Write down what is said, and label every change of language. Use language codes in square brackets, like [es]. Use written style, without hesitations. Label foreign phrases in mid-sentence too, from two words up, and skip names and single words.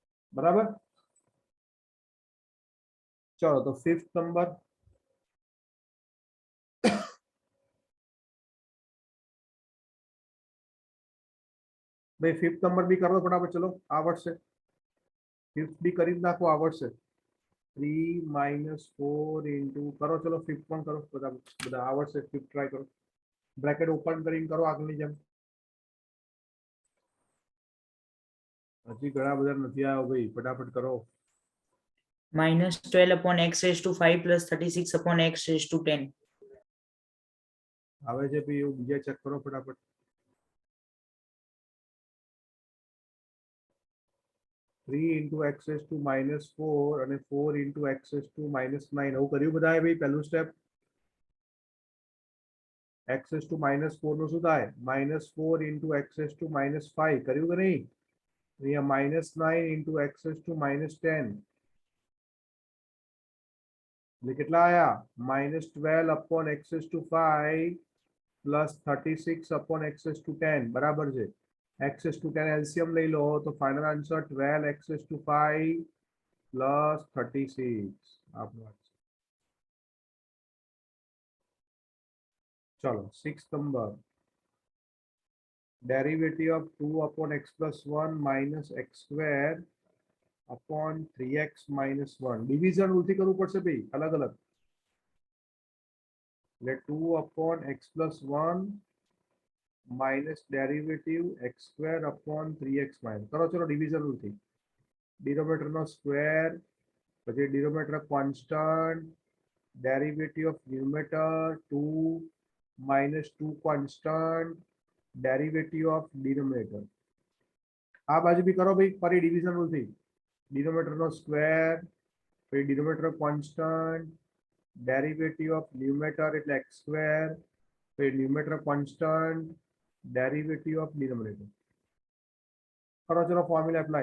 [hi] बराबर। चलो तो 5th नंबर, भाई 5th नंबर भी कर दो फटाफट, चलो आवड़શે, 5th भी [gu] કરી જ નાખો, આવડશે। 3 - 4 ઇન્ટુ કરો, ચલો 5th પણ કરો, બધા બધા આવડશે। 5th ટ્રાય કરો, [en] bracket open [gu] કરીને કરો આગળની જેમ। હજી ઘણા બધા નથી આવ્યો ભાઈ, ફટાફટ કરો। [en] -12 upon x raised to 5 plus 36 upon x raised to 10. [gu] આવે છે ભાઈ, એવું બીજા ચેક કરો ફટાફટ। [en] 3 into x raised to -4 અને 4 into x raised to -9 [gu] એવું કર્યું બધાએ ભાઈ? પહેલું સ્ટેપ [en] x raised to -4 [gu] નું શું થાય? [en] -4 into x raised to -5 [gu] કર્યું કે નહીં? અહીંયા [en] -9 into x raised to -10 [gu] એટલે કેટલા આયા? [en] -12 upon x raised to 5 plus 36 upon x raised to 10 [gu] બરાબર છે। [en] x raised to 10 એલસીએમ [gu] લઈ લો તો [en] final answer 12 x raised to 5 plus 36 આપણો answer। [hi] चलो 6th नंबर, [en] derivative of 2 upon x plus 1 minus x square upon 3x minus 1 division rule [gu] થી કરવું પડશે ભાઈ, અલગ અલગ। [en] એટલે 2 upon x plus 1 minus derivative x square upon 3x minus [gu] કરો, ચલો [en] division rule થી। ડિનોમિનેટર નો સ્ક્વેર, પછી denominator constant, derivative of numerator 2 minus 2 constant, derivative of denominator। [gu] આ બાજુ બી કરો ભાઈ, ફરી ડિવિઝન રૂલ થી। [en] ડિનોમિનેટર નો સ્ક્વેર, પછી denominator constant, derivative of numerator એટલે x સ્ક્વેર, પછી numerator constant, derivative of denominator કરો, ચલો formula apply.